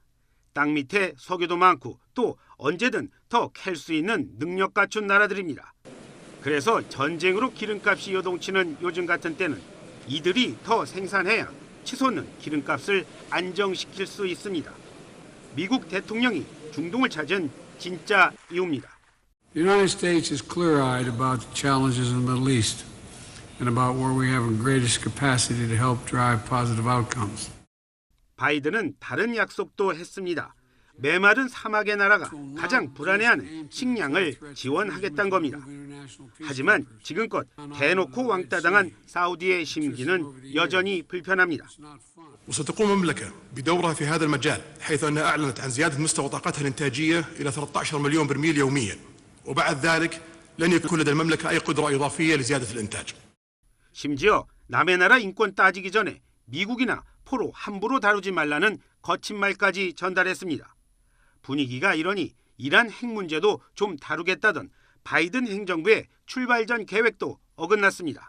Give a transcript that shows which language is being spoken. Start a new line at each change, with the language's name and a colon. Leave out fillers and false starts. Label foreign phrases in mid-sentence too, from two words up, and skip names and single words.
Korean: 땅 밑에 석유도 많고 또 언제든 더 캘 수 있는 능력 갖춘 나라들입니다. 그래서 전쟁으로 기름값이 요동치는 요즘 같은 때는 이들이 더 생산해야 치솟는 기름값을 안정시킬 수 있습니다. 미국 대통령이 중동을 찾은 진짜 이유입니다.
English: The United States is clear-eyed about the challenges in the Middle East and about where we have the greatest capacity to help drive positive outcomes.
Korean: 바이든은 다른 약속도 했습니다. 메마른 사막의 나라가 가장 불안해하는 식량을 지원하겠다는 겁니다. 하지만 지금껏 대놓고 왕따당한 사우디의 심기는 여전히 불편합니다.
Arabic: وستقوم المملكة بدورها في هذا المجال حيث أنها أعلنت عن زيادة مستوى طاقتها الإنتاجية إلى 13 مليون برميل يوميا وبعد ذلك لن يكون لدى المملكة أي قدرة إضافية لزيادة الإنتاج.
Korean: 심지어 남의 나라 인권 따지기 전에 미국이나 포로 함부로 다루지 말라는 거친 말까지 전달했습니다. 분위기가 이러니 이란 핵 문제도 좀 다루겠다던 바이든 행정부의 출발 전 계획도 어긋났습니다.